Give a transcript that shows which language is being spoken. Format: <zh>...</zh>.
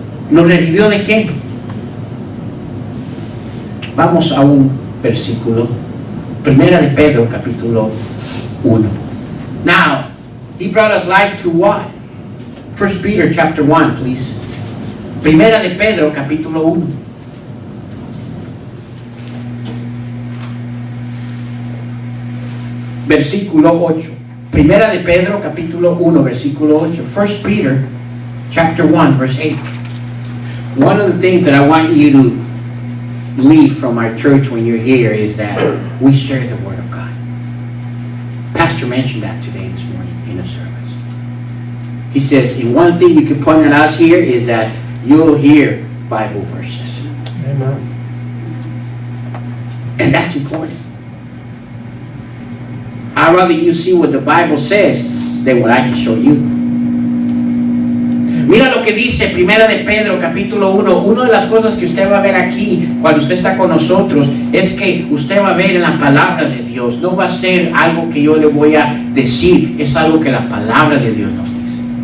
<es>¿Nos revivió de qué? Vamos a un versículo, Primera de Pedro, capítulo 1.</es> <en>Now, he brought us life to what? 1 Peter chapter 1, please.</en> <es>Primera de Pedro, capítulo 1. Versículo 8. Primera de Pedro, capítulo 1, versículo 8.</es> <en>1 Peter chapter 1, verse 8. One of the things that I want you to leave from our church when you're here is that we share the Word of God. Pastor mentioned that today, this morning, in the service. He says, and one thing you can point at us here is that you'll hear Bible verses. Amen. And that's important. I'd rather you see what the Bible says than what I can show you.</en> <es>Mira lo que dice Primera de Pedro, capítulo 1. Una de las cosas que usted va a ver aquí, cuando usted está con nosotros, es que usted va a ver en la palabra de Dios. No va a ser algo que yo le voy a decir, es algo que la palabra de Dios nos dice.</es>